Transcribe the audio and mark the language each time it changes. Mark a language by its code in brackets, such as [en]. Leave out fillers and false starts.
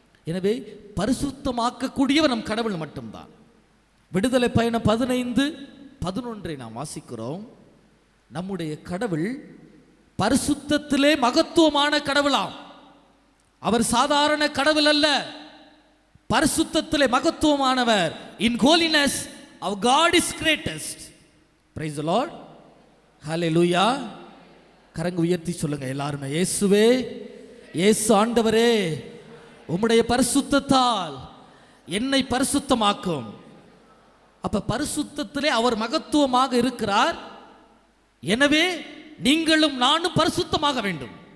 [ta] எனவே பரிசுத்தமாக்கக்கூடியவர் நம் கடவுள் மட்டும்தான். விடுதலை பயணம் 15:11 நாம் வாசிக்கிறோம், நம்முடைய கடவுள் பரிசுத்தத்திலே மகத்துவமான கடவுளாம். அவர் சாதாரண கடவுள் அல்ல, பரிசுத்தத்திலே மகத்துவமானவர். [en] In holiness our God is greatest. Praise the Lord. Hallelujah. [ta] கரங்க உயர்த்தி சொல்லுங்க எல்லாருமே, இயேசுவே, இயேசு ஆண்டவரே, உம்முடைய பரிசுத்தத்தால் என்னை பரிசுத்தமாக்கும். அப்ப பரிசுத்தத்திலே அவர் மகத்துவமாக இருக்கிறார். எனவே நீங்களும் நானும் பரிசுத்தமாக வேண்டும்.